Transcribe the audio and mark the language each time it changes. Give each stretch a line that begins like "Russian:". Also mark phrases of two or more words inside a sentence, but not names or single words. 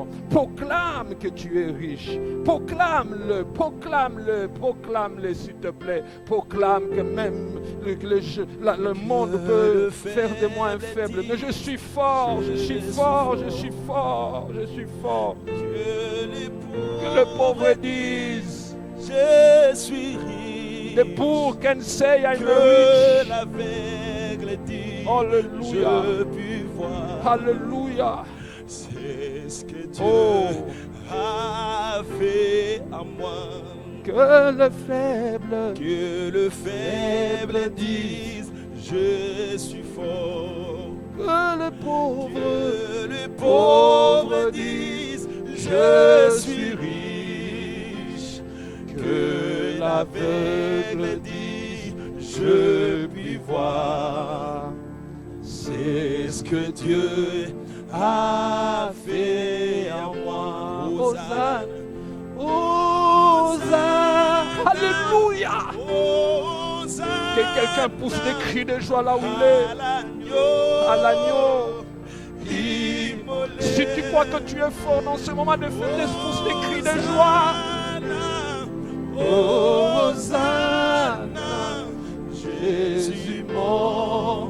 French: Proclame que tu es riche. Proclame-le, proclame-le, proclame-le s'il te plaît. Proclame que même le monde peut faire de moi un faible. Mais je suis fort, je suis fort, je suis fort, je suis fort. Que le pauvre dise je suis riche.
English: The poor can say I'm
French: que
English: rich.
French: l'aveugle dit Alléluia. je puis voir. Alléluia. C'est ce que Dieu Oh. a fait à moi. Que le faible dise je suis fort. que le pauvre dise je suis riche. Que l'aveugle dit je puis voir. C'est ce que Dieu a fait à moi. Hosanna. Hosanna. Alléluia. Hosanna. Que quelqu'un pousse des cris de joie là où il est. À l'agneau. Si tu crois que tu es fort dans ce moment de faiblesse, pousse des cris de joie. Hosanna, Jésus mort.